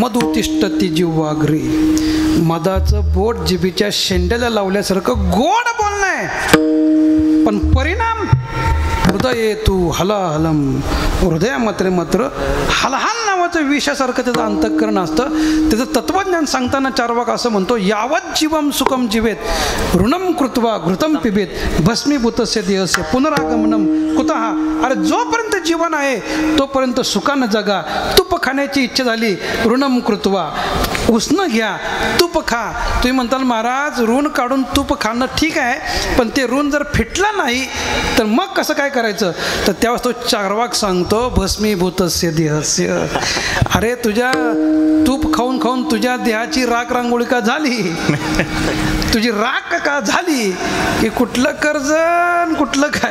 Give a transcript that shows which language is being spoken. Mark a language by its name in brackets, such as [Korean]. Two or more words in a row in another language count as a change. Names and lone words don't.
[Sanskrit] मधुतिष्ठती जिव्हाग्री, [Marathi] मधाचं बोट जिभेच्या शेंड्याला लावल्यासारखं गोड बोलणं आहे. पण [Sanskrit] परिणाम हृदये तू हलाहलम, [Marathi] हृदयामध्ये मात्र हलहाल नावाचं विषासारखं त्याचं अंतःकरण असतं. त्याचं तत्वज्ञान सांगताना चारवाक असं म्हणतो, [Sanskrit] यावत जीवम सुखम जीवेत ऋणम कृत्वा घृतम पिबेत भस्मीभूतस्य देहस्य पुनरागमनम कुतः. [Marathi] अरे जोपर्यंत जीवन आहे तोपर्यंत सुखानं जगा. तूप खाण्याची इच्छा झाली, [Sanskrit] ऋणम कृत्वा, [Marathi] उसनं घ्या, तूप खा. तुम्ही म्हणताल महाराज ऋण काढून तूप खाणं ठीक आहे, पण ते ऋण जर फिटलं नाही तर मग कसं काय करायचं तर त्यावेळेस तो चार्वाक सांगतो [Sanskrit] भस्मीभूतस्य देहस्य. [Marathi] अरे तुझ्या तूप खाऊन खाऊन तुझ्या देहाची राख रांगोळी का झाली, तुझी राख का झाली की कुठलं कर्ज कुठलं काय.